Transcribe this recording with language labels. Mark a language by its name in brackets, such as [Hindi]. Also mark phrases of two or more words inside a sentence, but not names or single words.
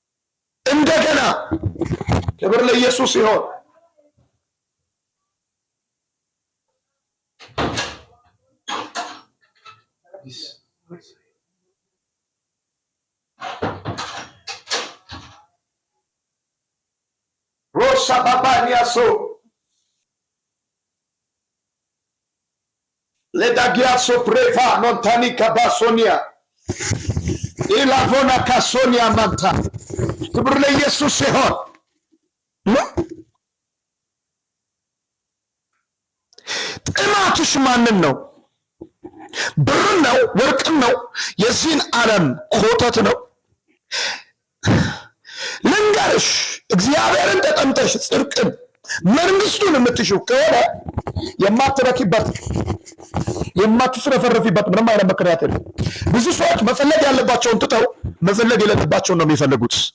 [Amharic] እንደገና ክብር ለኢየሱስ ይሁን። Rosa babaniaso. Ledagiaso preva nontani kabasonia. Ilavona kasonia manta. ክብር ለኢየሱስ ይሁን። ጥማትሽ ማንን ነው? ብር ነው? ወርቅ ነው? የዚህን ዓለም ኮተት ነው? ልንገርሽ፣ እግዚአብሔርን ተጠምተሽ ጽድቅን መንግስቱን የምትሽው ከሆነ የማትረኪበት የማትፍረፈረፊበት ምንም አይነት ምክንያት የለም። ብዙ ሰዎች መፈለግ ያለባቸውን ትተው መፈለግ የሌለባቸውን ነው የሚፈልጉት።